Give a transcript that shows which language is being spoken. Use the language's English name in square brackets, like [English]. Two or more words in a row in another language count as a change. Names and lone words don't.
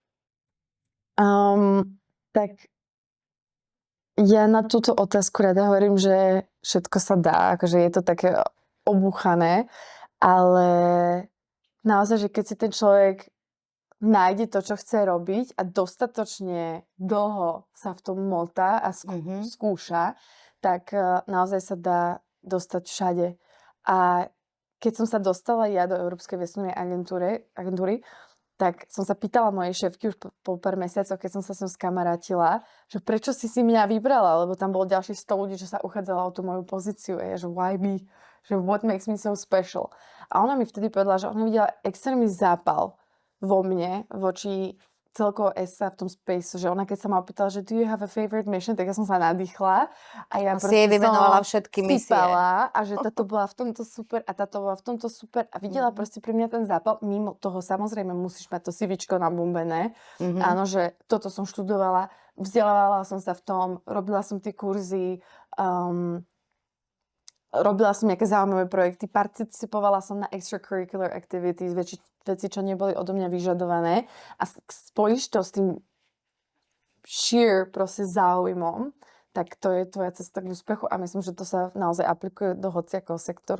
[Slovak] Tak ja na túto otázku rada hovorím, že všetko sa dá, akože je to také obúchané, ale naozaj, že keď si ten človek nájde to, čo chce robiť a dostatočne dlho sa v tom motá a skúša, tak naozaj sa dá dostať všade. A keď som sa dostala ja do Európskej vesmírnej agentúry, tak som sa pýtala mojej šéfky už po pár mesiacoch, keď som sa s ňou skamarátila, že prečo si mňa vybrala, lebo tam bolo ďalších 100 ľudí, čo sa uchádzala o tú moju pozíciu. A ja, že [English] why me? Že what makes me so special? [Slovak] A ona mi vtedy povedala, že ona videla extrémny zápal vo mne voči celkovo ESA v tom space, že ona keď sa ma opýtala, že [English] do you have a favorite mission, [Slovak] tak ja som sa nadýchla a ja si jej vyvenovala všetky misie. A že táto bola v tomto super a táto bola v tomto super a videla proste pre mňa ten zápal. Mimo toho samozrejme musíš mať to CVčko nabombené. Áno, že toto som študovala, vzdelávala som sa v tom, robila som tie kurzy, robila som nejaké zaujímavé projekty, participovala som na [English] extracurricular activities, [Slovak] veci, čo neboli odo mňa vyžadované a spojíš to s tým sheer proste záujmom, tak to je tvoja cesta k úspechu a myslím, že to sa naozaj aplikuje do hociakého sektoru.